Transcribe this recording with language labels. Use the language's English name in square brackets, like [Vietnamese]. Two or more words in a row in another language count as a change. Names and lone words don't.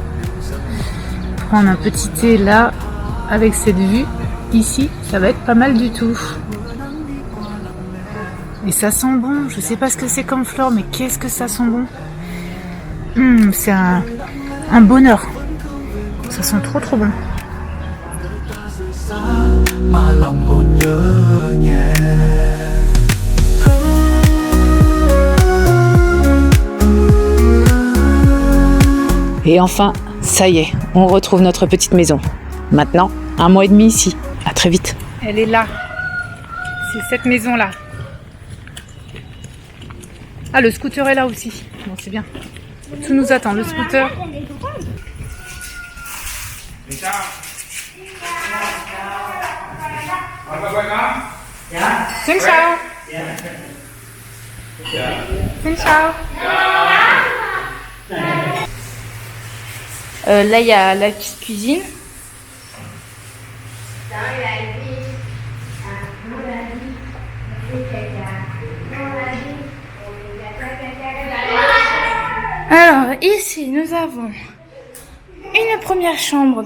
[French] Prendre un petit thé là, avec cette vue, ici, ça va être pas mal du tout. Et ça sent bon. Je sais pas ce que c'est comme fleur, mais qu'est-ce que ça sent bon. C'est un bonheur. Ça sent trop trop bon. [Thai] มาลองอุ่นเยอะแยะ [French] Et enfin, ça y est, on retrouve notre petite maison. Maintenant, 1 mois et demi ici. À très vite. Elle est là. C'est cette maison-là. Ah, le scooter est là aussi. Bon, c'est bien. Tout nous attend, le scooter. [Vietnamese] Xin chào. Xin chào. [French] Là, il y a la petite cuisine. Alors, ici, nous avons une première chambre.